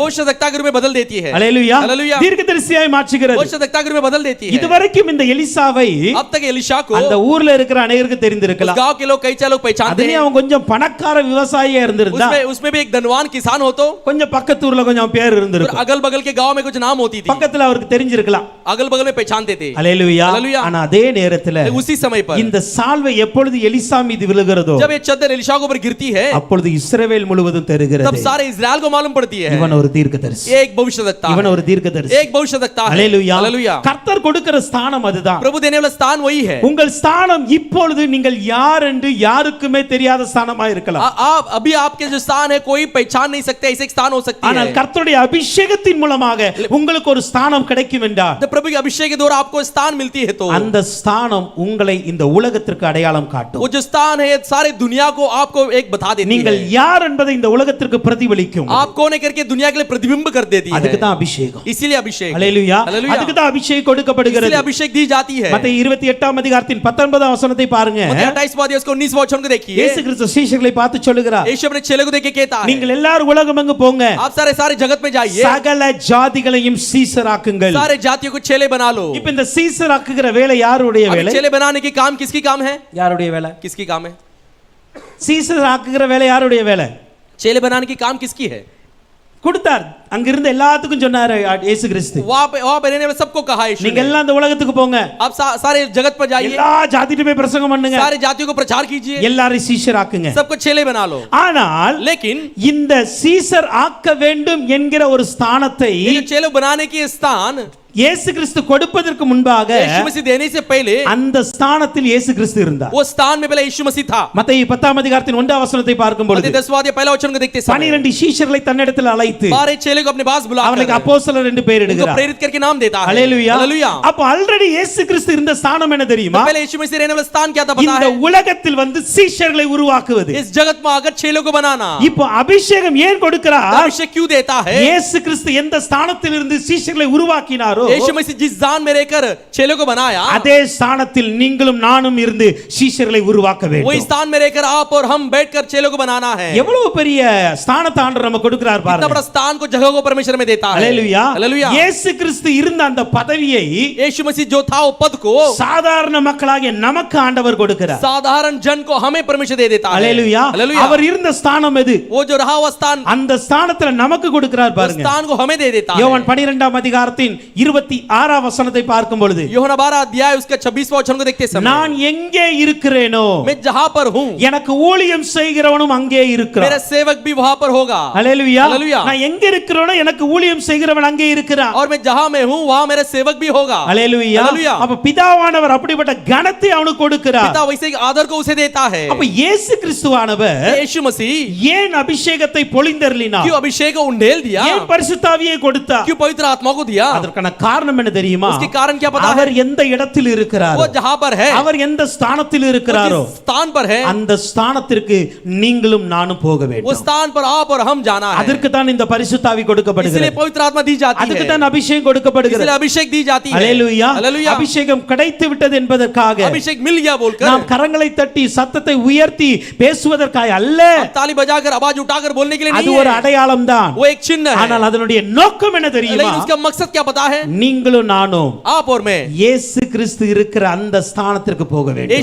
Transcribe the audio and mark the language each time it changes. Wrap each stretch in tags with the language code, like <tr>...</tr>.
<hi>भविष्यवक्ता के रूप में बदल देती है.</hi> <ta>அல்லேலூயா.</ta> <hi>हालेलुया.</hi> <ta>தீர்க்கதரிசியாய் மாற்றுகிறது.</ta> <hi>भविष्यवक्ता के रूप में बदल देती है.</hi> <ta>இதுவரைக்கும் இந்த எலிசாவை</ta> <hi>अब तक एलिशा को</hi> <ta>அந்த ஊர்ல இருக்கிற அநேகருக்கு</ta> <hi>उस</hi> <ta>தெரிந்திருக்கலாம்.</ta> <hi>गांव के लोग कई लोग पहचानते</hi> <ta>அதுலயும்</ta> <hi>हैं.</hi> <ta>அவன் கொஞ்சம் பணக்கார விவசாயியா இருந்திருந்தா</ta> <hi>उसमें भी एक धनवान किसान हो तो</hi> <ta>கொஞ்சம் பக்கத்து ஊர்ல கொஞ்சம் பேர் இருந்திருக்கும்.</ta> <hi>अगल बगल के गांव में कुछ नाम होती थी.</hi> <ta>பக்கத்துல அவருக்கு தெரிஞ்சிருக்கலாம்.</ta> <hi>अगल बगल में पहचानते थे.</hi> <ta>அல்லேலூயா.</ta> <hi>हालेलुया.</hi> <ta>ஆனா அதே நேரத்துல</ta> <hi>उसी समय पर</hi> <ta>இந்த சால்வை எப்பொழுது எலிசா மீது விழுகிறதோ</ta> <hi>जब ये चादर एलिशा के ऊपर गिरती है</hi> <ta>அப்பொழுது இஸ்ரவேல் முழுவதும்</ta> <hi>तब</hi> <ta>தெரிகிறது.</ta> <hi>सारे इजराइल को मालूम पड़ती है</hi> <ta>இவன் ஒரு தீர்க்கதரிசி.</ta> <hi>एक भविष्यवक्ता</hi> <ta>இவன்</ta> <hi>है.</hi> <ta>ஒரு தீர்க்கதரிசி.</ta> <hi>एक भविष्यवक्ता है.</hi> <ta>அல்லேலூயா.</ta> <hi>हालेलुया.</hi> <ta>கர்த்தர் கொடுக்கிற ஸ்தானம் அதுதான்.</ta> <hi>प्रभु देने वाला स्थान वही है.</hi> <ta>உங்கள் ஸ்தானம் இப்பொழுது நீங்கள் யார் என்று யாருக்குமே தெரியாத ஸ்தானமா இருக்கலாம்.</ta> <hi>आप अभी आपके जो स्थान है कोई पहचान नहीं सकते ऐसे एक स्थान हो सकती</hi> <ta>ஆனால்</ta> <hi>है.</hi> <ta>கர்த்தருடைய அபிஷேகத்தின் மூலமாக உங்களுக்கு ஒரு ஸ்தானம் கிடைக்கும் என்றால்</ta> <hi>जब प्रभु के अभिषेक के द्वारा आपको स्थान मिलती है तो</hi> <ta>அந்த ஸ்தானம் உங்களை இந்த உலகத்திற்கு அடையாளம் காட்டும்.</ta> <hi>वो जो स्थान है सारे दुनिया को आपको एक बता देती</hi> <ta>நீங்கள்</ta> <hi>है.</hi> <ta>யார் என்பதை இந்த உலகத்திற்கு பிரதிபலிக்கும்.</ta> <hi>आप कौन है करके दुनिया के लिए प्रतिबिंब कर देती है.</hi> <ta>அதுக்கு தான் அபிஷேகம்.</ta> <hi>इसीलिए अभिषेक.</hi> <ta>அல்லேலூயா.</ta> <hi>हालेलुया.</hi> <ta>அதுக்கு தான் அபிஷேகம் கொடுக்கப்படுகிறது.</ta> <hi>इसलिए अभिषेक दी जाती है.</hi> <ta>மத்தேயு 28ஆம் அதிகாரத்தின் 19ஆம் வசனத்தை பாருங்க.</ta> <hi>मत्ती 28वां अध्याय उसको 19वां वचन को देखिए.</hi> <ta>இயேசு கிறிஸ்து சீஷர்களை பார்த்து சொல்லுகிறார்,</ta> <hi>यीशु अपने चेले को देख के कहता है</hi> <ta>நீங்கள் எல்லாரும் உலகமெங்கு போங்க,</ta> <hi>आप सारे जगत में जाइए,</hi> <ta>சகல ஜாதிகளையும் சீசராக்குங்கள்.</ta> <hi>सारे जातियों को चेले बना लो.</hi> <ta>இப்போ இந்த சீசராக்குகிற வேலை யாருடைய</ta> <hi>अभी</hi> <ta>வேலை?</ta> <hi>चेले बनाने की काम किसकी काम है?</hi> <ta>யாருடைய வேலை?</ta> <hi>किसकी काम है?</hi> <ta>சீசராக்குகிற வேலை யாருடைய வேலை?</ta> <hi>चेले बनाने की काम किसकी है?</hi> <ta>கொடுத்தார். அங்க இருந்த எல்லாத்துக்கும் சொன்னாரு இயேசு கிறிஸ்து,</ta> <hi>वहां पे रहने वाले सबको कहा यीशु</hi> <ta>நீங்க</ta> <hi>ने,</hi> <ta>எல்லாம் அந்த உலகத்துக்கு போங்க,</ta> <hi>आप सारे जगत पर जाइए,</hi> <ta>எல்லா ஜாதியிலும் போய் பிரசங்கம் பண்ணுங்க,</ta> <hi>सारे जातियों को प्रचार कीजिए,</hi> <ta>எல்லாரையும் சீஷராக்குங்க.</ta> <hi>सबको चेले बना लो.</hi> <ta>ஆனால்</ta> <hi>लेकिन</hi> <ta>இந்த சீசர் ஆக்க வேண்டும் என்கிற ஒரு ஸ்தானத்தை</ta> <hi>ये जो चेले बनाने की स्थान</hi> <ta>இயேசு கிறிஸ்து கொடுப்பதற்கு முன்பாக</ta> <hi>यीशु मसीह देने से पहले</hi> <ta>அந்த ஸ்தானத்தில் இயேசு கிறிஸ்து இருந்தார்.</ta> <hi>वो स्थान में पहले यीशु मसीह था.</hi> <ta>மத்தேயு 10ஆம் அதிகாரத்தின் 1ஆம் வசனத்தை பார்க்கும் பொழுது</ta> <hi>मत्ती 10वां अध्याय पहला वचन को देखते समय</hi> <ta>12 சீஷர்களை தன்னிடத்தில் அழைத்து</ta> <hi>12 चेले को अपने पास</hi> <ta>அவனுக்கு</ta> <hi>बुलाकर</hi> <ta>அப்போஸ்தலர் என்று பெயர்</ta> <hi>उनको</hi> <ta>இடுகிறார்.</ta> <hi>प्रेरित करके नाम देता है.</hi> <ta>அல்லேலூயா.</ta> <hi>हालेलुया.</hi> <ta>அப்ப ஆல்ரெடி இயேசு கிறிஸ்து இருந்த ஸ்தானம் என்ன தெரியுமா?</ta> <hi>पहले यीशु मसीह रहने वाला स्थान क्या था पता</hi> <ta>இந்த</ta> <hi>है?</hi> <ta>உலகத்தில் வந்து சீஷர்களை உருவாக்குவது.</ta> <hi>इस जगत में आकर चेलों को बनाना.</hi> <ta>இப்போ அபிஷேகம் ஏன் கொடுக்கிறார்?</ta> <hi>अभिषेक क्यों देता है?</hi> <ta>இயேசு கிறிஸ்து எந்த ஸ்தானத்தில் இருந்து சீஷர்களை உருவாக்கினாரோ</ta> <hi>यीशु मसीह जिस स्थान में रहकर चेलों को बनाया</hi> <ta>அதே ஸ்தானத்தில் நீங்களும் நானும் இருந்து சீஷர்களை உருவாக்க</ta> <hi>वही</hi> <ta>வேண்டும்.</ta> <hi>स्थान में रहकर आप और हम बैठकर चेलों को बनाना है.</hi> <ta>எவ்வளவு பெரிய ஸ்தானத்தை ஆண்டவர் நமக்கு கொடுக்கிறார்</ta> <hi>इतना</hi> <ta>பாருங்க.</ta> <hi>बड़ा स्थान को जगह को परमेश्वर में देता है.</hi> <ta>அல்லேலூயா.</ta> <hi>हालेलुया.</hi> <ta>இயேசு கிறிஸ்து இருந்த அந்த பதவியை</ta> <hi>यीशु मसीह जो था वो पद को</hi> <ta>சாதாரண மக்களாகிய நமக்கு ஆண்டவர் கொடுக்கிறார்.</ta> <hi>साधारण जन को हमें परमेश्वर दे देता है.</hi> <ta>அல்லேலூயா.</ta> <hi>हालेलुया.</hi> <ta>அவர் இருந்த ஸ்தானம் எது?</ta> <hi>वो जो रहा हुआ स्थान</hi> <ta>அந்த ஸ்தானத்துல நமக்கு கொடுக்கிறார்</ta> <hi>उस</hi> <ta>பாருங்க.</ta> <hi>स्थान को हमें दे देता है.</hi> <ta>யோவான் 12ஆம் அதிகாரத்தின் 26ஆம் வசனத்தை பார்க்கும் பொழுது</ta> <hi>யோவான் 12 अध्याय उसका 26वां वचन को देखते समय</hi> <ta>நான் எங்கே இருக்கிறேனோ</ta> <hi>मैं जहां पर हूं</hi> <ta>எனக்கு ஊழியம் செய்கிறவனும் அங்கே இருக்கிறான்.</ta> <hi>मेरा सेवक भी वहां पर होगा.</hi> <ta>அல்லேலூயா.</ta> <hi>हालेलुया.</hi> <ta>நான் எங்க இருக்கிறேனோ எனக்கு ஊழியம் செய்கிறவன் அங்கே இருக்கிறான்.</ta> <hi>और मैं जहां मैं हूं वहां मेरा सेवक भी होगा.</hi> <ta>அல்லேலூயா.</ta> <hi>हालेलुया.</hi> <ta>அப்ப பிதாவானவர் அப்படிப்பட்ட கனத்தை அவனுக்கு கொடுக்கிறார்.</ta> <hi>पिता वैसे ही आदर को उसे देता है.</hi> <ta>அப்ப இயேசு கிறிஸ்துவானவர்</ta> <hi>यीशु मसीह</hi> <ta>ஏன் அபிஷேகத்தை பொழிந்தருளினார்?</ta> <hi>क्यों अभिषेक को उंडेल दिया?</hi> <ta>ஏன் பரிசுத்தாவியை கொடுத்தார்?</ta> <hi>क्यों पवित्र आत्मा को दिया?</hi> <ta>அதற்கான காரணம் என்ன தெரியுமா?</ta> <hi>उसके कारण क्या पता है?</hi> <ta>அவர் எந்த இடத்தில் இருக்கிறார்,</ta> <hi>वो जहां पर है,</hi> <ta>அவர் எந்த ஸ்தானத்தில் இருக்கிறாரோ</ta> <hi>जिस स्थान पर है,</hi> <ta>அந்த ஸ்தானத்திற்கு நீங்களும் நானும் போக</ta> <hi>वो</hi> <ta>வேண்டும்.</ta> <hi>स्थान पर आप और हम जाना है.</hi> <ta>அதற்கு தான் இந்த பரிசுத்தாவி</ta> <hi>इसलिए</hi> <ta>கொடுக்கப்படுகிறது.</ta> <hi>पवित्र आत्मा दी जाती</hi> <ta>அதுக்கு</ta> <hi>है.</hi> <ta>தான் அபிஷேகம் கொடுக்கப்படுகிறது.</ta> <hi>इसलिए अभिषेक दी जाती है.</hi> <ta>அல்லேலூயா.</ta> <hi>हालेलुया.</hi> <ta>அபிஷேகம் கிடைத்து விட்டது என்பதற்காக</ta> <hi>अभिषेक मिल गया बोलकर</hi> <ta>நாம் கரங்களை தட்டி சத்தத்தை உயர்த்தி பேசுவதற்காக அல்ல,</ta> <hi>हम ताली बजाकर आवाज उठाकर बोलने के लिए</hi> <ta>அது</ta> <hi>नहीं</hi> <ta>ஒரு</ta> <hi>है.</hi> <ta>அடையாளம் தான்.</ta> <hi>वो एक चिन्ह है.</hi> <ta>ஆனால் அதனுடைய நோக்கம் என்ன தெரியுமா?</ta> <hi>लेकिन उसका मकसद क्या पता है?</hi> <ta>நீங்களும் நானும்</ta> <hi>आप और मैं</hi> <ta>இயேசு கிறிஸ்து இருக்கிற அந்த ஸ்தானத்திற்கு போக வேண்டும்.</ta>